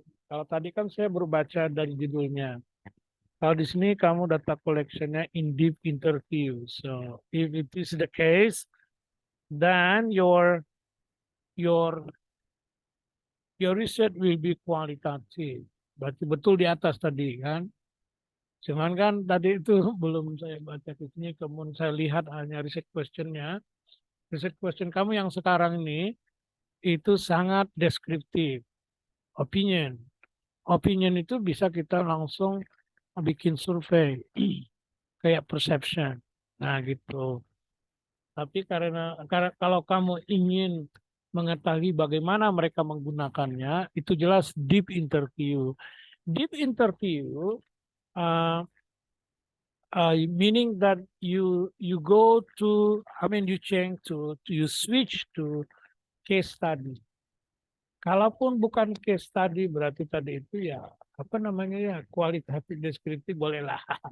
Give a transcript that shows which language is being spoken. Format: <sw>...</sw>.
<id>Kalau tadi kan saya baru baca dari judulnya. Kalau di sini kamu data collectionnya</id> <en>in deep interview. So if it is the case, then your your research will be qualitative.</en> <id>Berarti betul di atas tadi kan. Cuman kan tadi itu belum saya baca di sini, kemudian saya lihat hanya research questionnya. Research question kamu yang sekarang ini itu sangat deskriptif, opinion. Opinion itu bisa kita langsung bikin survei, kayak perception. Nah gitu. Tapi karena kalau kamu ingin mengetahui bagaimana mereka menggunakannya, itu jelas deep interview.</id> <en>Deep interview uh, meaning that you go to, I mean you change to you switch to case study.</en> <id>Kalaupun bukan case study berarti tadi itu ya apa namanya ya kualitatif deskriptif bolehlah.</id>